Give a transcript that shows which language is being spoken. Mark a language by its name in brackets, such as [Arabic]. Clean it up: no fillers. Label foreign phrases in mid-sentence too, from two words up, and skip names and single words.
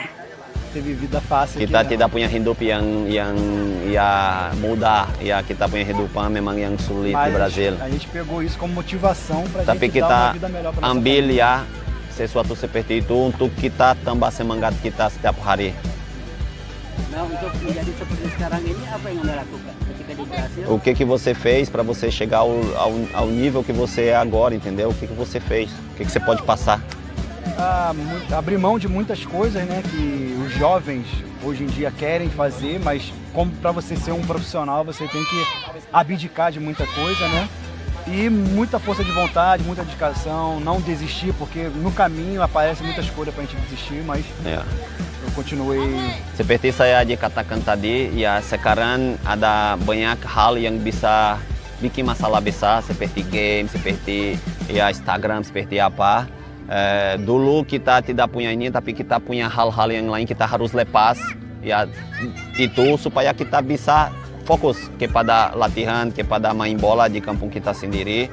[Indonesian] Kita tidak punya hidup yang mudah, kita punya hidupan memang yang sulit di Brasil. Tapi kita ambil sesuatu seperti itu untuk kita tambah semangat kita setiap hari. Nah, untuk menjadi seperti sekarang ini, apa yang Anda lakukan ketika di Brasil? [Portuguese] O que você fez para você chegar ao nível que você é agora, entendeu? O que você fez? O que você pode passar? Abrir mão de muitas coisas, né, que os jovens hoje em dia querem fazer, mas como para você ser um profissional você tem que abdicar de muita coisa, né? E muita força de vontade, muita dedicação, não desistir, porque no caminho aparece muita escolha para a gente desistir, mas eu continuei. [Indonesian] Seperti saya dikatakan tadi, ya sekarang ada banyak hal yang bisa bikin masalah besar, seperti game, seperti ya Instagram, seperti apa. Dulu kita tidak punya ini, tapi kita punya hal-hal yang lain kita harus lepas, ya itu supaya kita bisa fokus kepada latihan, kepada main bola di kampung kita sendiri.